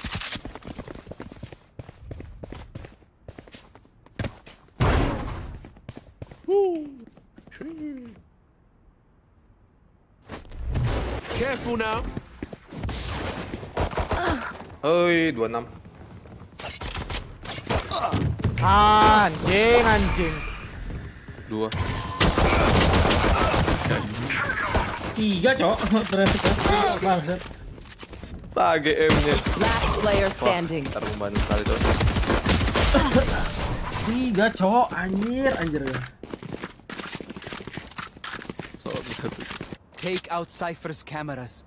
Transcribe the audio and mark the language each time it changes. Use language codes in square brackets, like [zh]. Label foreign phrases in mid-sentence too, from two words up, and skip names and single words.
[en] Careful now. [id] Oi, 26. Anjing. 2. 3, Cok. Ternyata bangsat. GM-nya. [en] Last player standing. [id] Ntar membantu sekali tuh. 3, Cok. Anjir ya. [en] Take out Cypher's cameras.